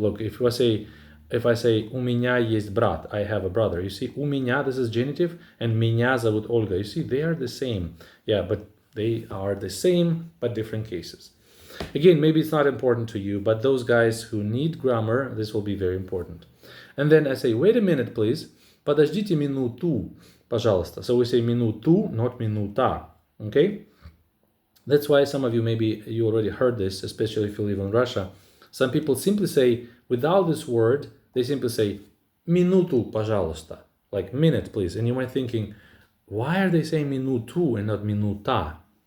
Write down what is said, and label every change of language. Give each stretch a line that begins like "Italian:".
English: Look, if I say
Russian: у меня есть брат,
English: I have a brother. You see,
Russian: у меня,
English: this is genitive, and
Russian: меня зовут Olga.
English: You see, they are the same. Yeah, but They are the same, but different cases. Again, maybe it's not important to you, but those guys who need grammar, this will be very important. And then I say, wait a minute, please.
Russian: Подождите минуту, пожалуйста.
English: So we say минуту, not минута. Okay? That's why some of you, maybe you already heard this, especially if you live in Russia. Some people simply say, without this word, they simply say,
Russian: минуту, пожалуйста.
English: Like minute, please. And you might thinking, why are they saying минуту and not минута?